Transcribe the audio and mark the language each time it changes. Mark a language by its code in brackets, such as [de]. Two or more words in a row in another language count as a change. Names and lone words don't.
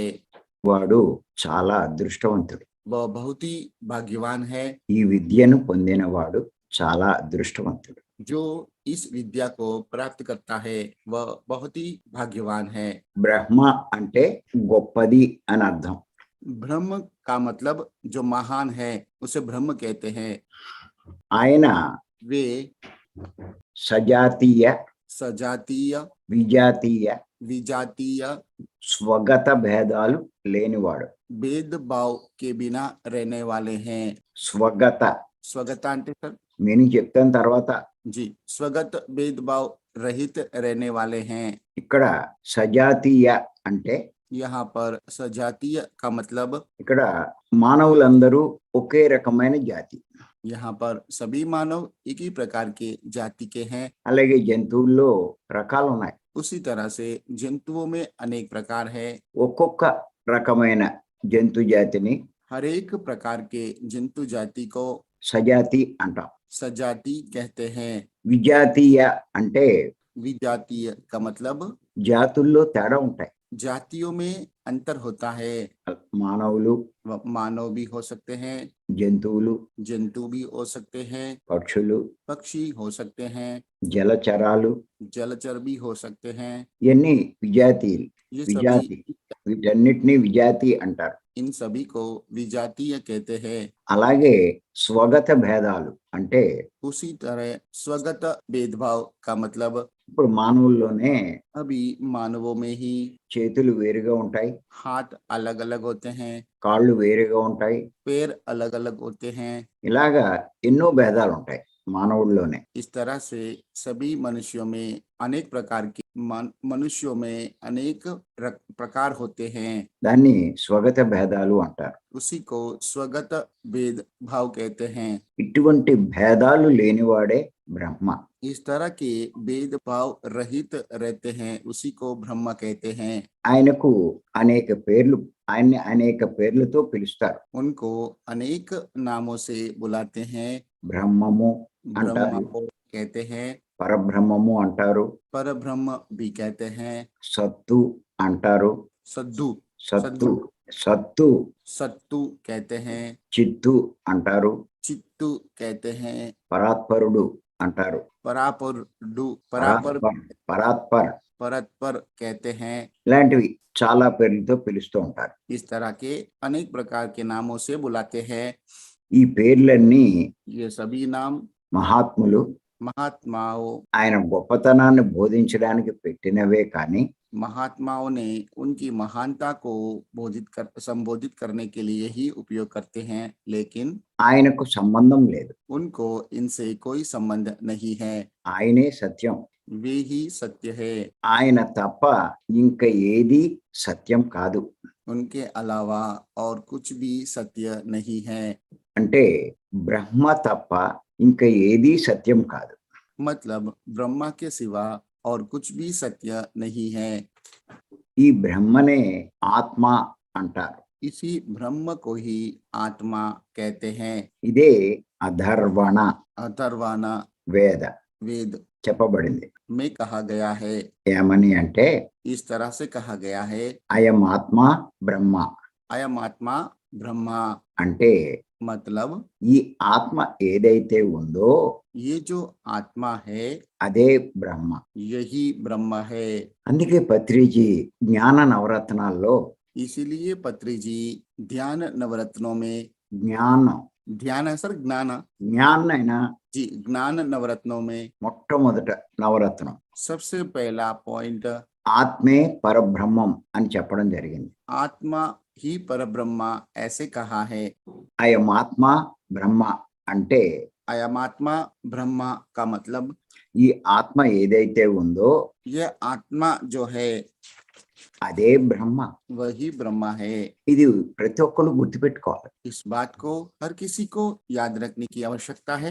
[te] వాడు చాలా అదృష్టవంతుడు. [hi] वह बहुत ही भाग्यवान है। [te] ఈ విద్యను పొందిన వాడు చాలా అదృష్టవంతుడు. [hi] जो इस विद्या को प्राप्त करता है वह बहुत ही भाग्यवान है। [te] బ్రహ్మ అంటే గొప్పది అని అర్థం. [hi] ब्रह्म का मतलब जो महान है उसे ब्रह्म कहते हैं। [te] ఆయన [hi] वे [te] సజాతీయ [hi] सजातीय [te] విజాతీయ [hi] विजातीय [te] స్వగత భేదాలు లేనివాడు. [hi] भेदभाव के बिना रहने वाले हैं। [te] స్వగత [hi] स्वगता అంటే सर [te] మీనింగ్ చెప్తాను తర్వాత. [hi] जी, स्वगत भेदभाव रहित रहने वाले हैं। [te] ఇక్కడ సజాతీయ అంటే [hi] यहाँ पर सजातीय का मतलब [te] ఇక్కడ మానవులందరూ ఒకే రకమైన జాతి. [hi] यहाँ पर सभी मानव एक ही प्रकार के जाति के हैं। [te] అలాగే జంతువుల్లో రకాలు ఉన్నాయి. [hi] उसी तरह से जंतुओं में अनेक प्रकार है। [te] ఒక్కొక్క రకమైన జంతు జాతిని [hi] हर एक प्रकार के जंतु जाति को [te] సజాతి అంటాం. [hi] सजाति कहते हैं। [te] విజాతీయ అంటే [hi] विजातीय का मतलब [te] జాతుల్లో తేడా ఉంటాయి. [hi] जातियों में अंतर होता है। [te] మానవులు, [hi] मानव भी हो सकते हैं, [te] జంతువులు, [hi] जंतु भी हो सकते हैं, [te] పక్షులు, [hi] पक्षी हो सकते हैं, [te] జలచరాలు, [hi] जलचर भी हो सकते हैं। [te] ఇవన్నీ విజాతీయులు. [hi] ये [te] విజాతి [hi] सभी [te] వీటన్నిటిని విజాతి అంటారు. [hi] इन सभी को विजातीय कहते हैं। [te] అలాగే స్వగత భేదాలు అంటే [hi] उसी तरह स्वगत भेदभाव का मतलब [te] ఇప్పుడు మానవుల్లోనే [hi] अभी मानवों में ही [te] చేతులు వేరుగా ఉంటాయి, [hi] हाथ अलग अलग होते हैं, [te] కాళ్ళు వేరుగా ఉంటాయి. [hi] पैर अलग अलग होते हैं। [te] ఇలాగా ఎన్నో భేదాలు ఉంటాయి మానవుల్లోనే. [hi] इस तरह से सभी मनुष्यों में अनेक प्रकार के मनुष्यों में अनेक प्रकार होते हैं। [te] దాన్ని స్వగత భేదాలు అంటారు. [hi] उसी को स्वगत भेदभाव कहते हैं। [te] ఇటువంటి భేదాలు లేనివాడే బ్రహ్మ. [hi] इस तरह के भेदभाव रहित रहते हैं, उसी को ब्रह्म कहते हैं। [te] ఆయనకు ఆయన్ని అనేక పేర్లతో పిలుస్తారు. [hi] उनको अनेक नामों से बुलाते हैं। [te] బ్రహ్మము [hi] ब्रह्म [te] అంటారు, [hi] को कहते हैं, [te] పరబ్రహ్మము అంటారు, [hi] पर ब्रह्म भी कहते हैं, [te] సత్తు అంటారు, [hi] सद्दू [te] సత్తు సత్తు [hi] सत्तू कहते हैं, [te] చిత్తు అంటారు, [hi] चित्तू कहते हैं, [te] పరాత్పరుడు అంటారు, [hi] परापर [te] పరాత్పర్ [hi] परतपर कहते हैं। [te] ఇలాంటివి చాలా పేర్లతో పిలుస్తూ ఉంటారు. [hi] इस तरह के अनेक प्रकार के नामों से बुलाते हैं। [te] ఈ పేర్లన్నీ [hi] ये सभी नाम [te] మహాత్ములు [hi] महात्माओं [te] ఆయన గొప్పతనాన్ని బోధించడానికి పెట్టినవే కానీ [hi] महात्माओं ने उनकी महानता को संबोधित करने के लिए ही उपयोग करते हैं, लेकिन [te] ఆయనకు సంబంధం లేదు. [hi] उनको इनसे कोई संबंध नहीं है। [te] ఆయనే సత్యం. [hi] वे ही सत्य है। [te] ఆయన తప్ప ఇంకా ఏది సత్యం కాదు. [hi] उनके अलावा और कुछ भी सत्य नहीं है। [te] అంటే బ్రహ్మ తప్ప ఇంకా ఏది సత్యం కాదు. [hi] मतलब ब्रह्मा के सिवा और कुछ भी सत्य नहीं है। [te] ఈ బ్రహ్మనే ఆత్మ అంటారు. [hi] इसी ब्रह्म को ही आत्मा कहते हैं। [te] ఇదే అధర్వణ [hi] अथर्वाना [te] వేద [hi] वेद [te] చెప్పబడింది. [hi] में कहा गया है। [te] ఏమని అంటే [hi] इस तरह से कहा गया है, [sa] అయం ఆత్మ బ్రహ్మ अयम आत्मा ब्रह्मा। [te] అంటే [hi] मतलब [te] ఈ ఆత్మ ఏదైతే ఉందో [hi] ये जो आत्मा है [te] అదే బ్రహ్మ. [hi] यही ब्रह्म है। [te] అందుకే పత్రిజీ జ్ఞాన నవరత్నాల్లో [hi] इसीलिए पत्री जी ध्यान नवरत्नों में [te] జ్ఞానం [hi] ध्यान है सर, ज्ञान [te] జ్ఞానైనా [hi] जी, ज्ञान नवरत्नों में [te] మొట్టమొదట నవరత్నం [hi] सबसे पहला पॉइंट [te] ఆత్మే పరబ్రహ్మం అని చెప్పడం జరిగింది. [hi] आत्मा ही परब्रह्म ऐसे कहा है। [sa] అయం ఆత్మ బ్రహ్మ [te] అంటే [sa] अयमात्मा ब्रह्म [hi] का मतलब [te] ఈ ఆత్మ ఏదైతే ఉందో [hi] यह आत्मा जो है [te] అదే బ్రహ్మ. [hi] वही ब्रह्म है। [te] ఇది ప్రతి ఒక్కరు గుర్తుపెట్టుకోవాలి. [hi] इस बात को हर किसी को याद रखने की आवश्यकता है।